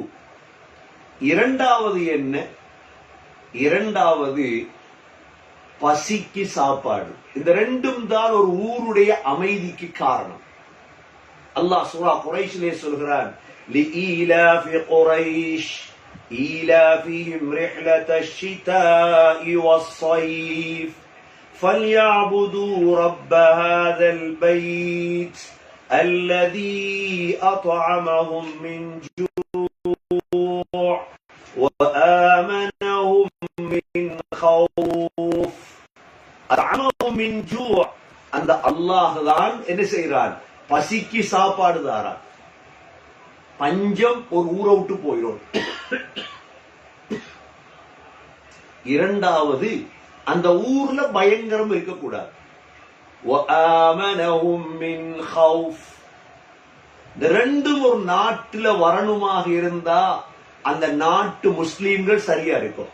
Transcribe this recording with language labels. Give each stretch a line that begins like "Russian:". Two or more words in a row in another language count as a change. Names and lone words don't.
Tamil: இரண்டாவது என்ன? இரண்டாவது பசிக்கு சாப்பாடு. இந்த ரெண்டும் தான் ஒரு ஊருடைய அமைதிக்கு காரணம். அல்லாஹ் சூரா குரைஷிலே சொல்கிறான்,
Arabic: لإيلاف قريش إيلافهم رحلة الشتاء والصيف فليعبدوا رب هذا البيت الذي أطعمهم من جوع وآمنهم من خوف. أطعمهم من جوع,
Tamil: அந்த அல்லாஹ் தான் என்ன செய்கிறான்? பசிக்கு சாப்பாடு தாரான். பஞ்சம் ஒரு ஊரை விட்டு போயிடும். இரண்டாவது, அந்த ஊர்ல பயங்கரம் இருக்கக்கூடாது. இந்த ரெண்டும் ஒரு நாட்டுல வரணுமாக இருந்தா அந்த நாட்டு முஸ்லீம்கள் சரியா இருக்கும்.